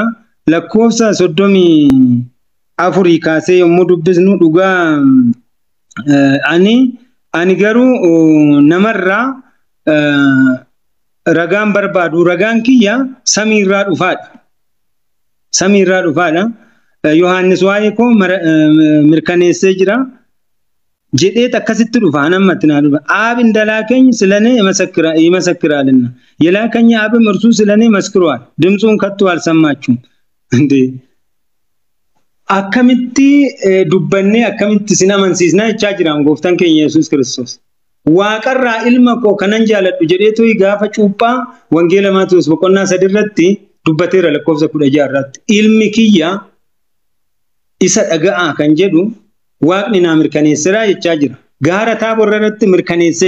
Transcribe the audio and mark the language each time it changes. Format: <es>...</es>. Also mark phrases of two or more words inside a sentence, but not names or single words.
<om>Lakkoofsa 34 kaasee yommuu dubbisnu dhugaa ani garuu namarraa ragaan barbaadu ragaan kiyya samiirraa dhufaadha. Samiirraa dhufaadha. Yohaannis waa'ee koo mirkaneessee jira. jedheet akkasitti dhufa namatti naa dhufa aab indala</om> <am>ከኝ ስለኔ ይመሰክራልና የላከኝ አብም እርሱ ስለኔ መስክሯል ድምጹን ከቶ አልሰማችሁም እንዴ</am> <om>akkamitti dubbanne akkamitti sinamansiisna jechaa jiran gooftaan keenya Yesuus Kiristoos waaqarraa ilma koo kanan jaaladhu jedheetu gaafa cuuphaa wangeela Maatiyos boqonnaa 3 irratti dubbateera lakkoofsa 16 irratti ilmi kiyya isa dhaga'aa kan jedhu waaqni naa mirkaneesseera jechaa jira gaara Taaboor irratti mirkaneessee</om>